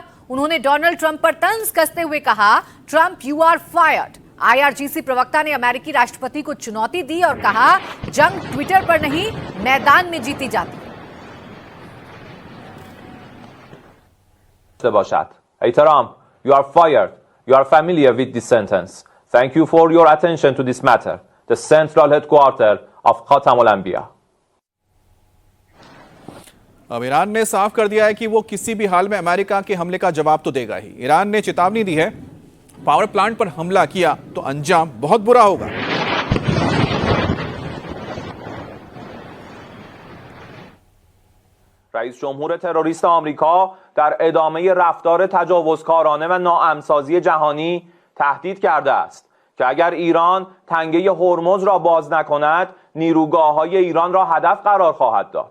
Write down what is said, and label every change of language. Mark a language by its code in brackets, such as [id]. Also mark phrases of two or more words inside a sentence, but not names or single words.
[hi] उन्होंने डोनाल्ड ट्रंप पर तंज कसते हुए कहा, ट्रंप [en] you are fired. [hi] आईआरजीसी प्रवक्ता ने अमेरिकी राष्ट्रपति को चुनौती दी और कहा, जंग ट्विटर पर नहीं, मैदान में जीती जाती है। [en] Hey Trump, you are fired. You are familiar with this sentence. Thank you for your attention to this matter. The central headquarters of Khatam al-Anbiya. [hi] अब ईरान ने साफ कर दिया है कि वो किसी भी हाल में अमेरिका के हमले का जवाब तो देगा ही। ईरान ने चेतावनी दी है, [en] power plant [hi] पर हमला किया तो अंजाम बहुत बुरा होगा। [fa] رئیس جمهور تروریست آمریکا در ادامه رفتار تجاوزکارانه و ناامن‌سازی جهانی تهدید کرده است که اگر ایران تنگه هرمز را باز نکند نیروگاه‌های ایران را هدف قرار خواهد داد.